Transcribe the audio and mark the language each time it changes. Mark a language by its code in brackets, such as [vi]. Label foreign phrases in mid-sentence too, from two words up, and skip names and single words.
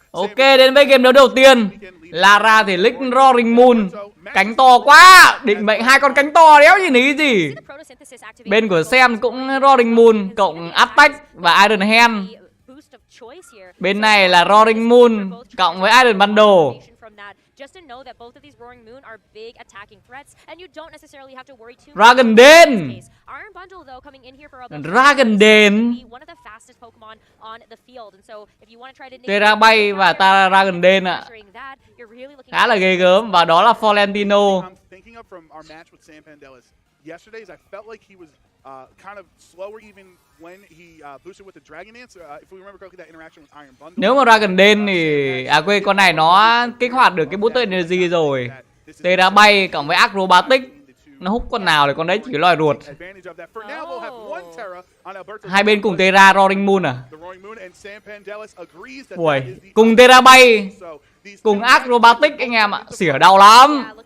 [vi] Ok, đến với game đấu đầu tiên. Lara thì lick Roaring Moon. Cánh to quá. Định mệnh hai con cánh to đéo gì ní gì. Bên của Sam cũng Roaring Moon cộng Attack và Iron Hand. Bên này là Roaring Moon cộng với Iron Bundle. Dragon Den. Dragon Den. Tera bay và ta Dragon Den ạ. Khá là ghê gớm. Và đó là Florentino. [en] Yesterday's, I felt like he was kind of slower even when he boosted with the Dragon Dance. If we remember correctly, that interaction with Iron Bundle. [vi] Nếu mà Dragon Den thì quên, con này nó kích hoạt được cái [en] booster energy [vi] rồi. Tê đã bay cộng với acrobatic, nó hút con nào thì con đấy chỉ loài ruột. Hai bên cùng Tera Roaring Moon à? Ui, cùng Tera bay, cùng acrobatic anh em ạ, xỉa đau lắm.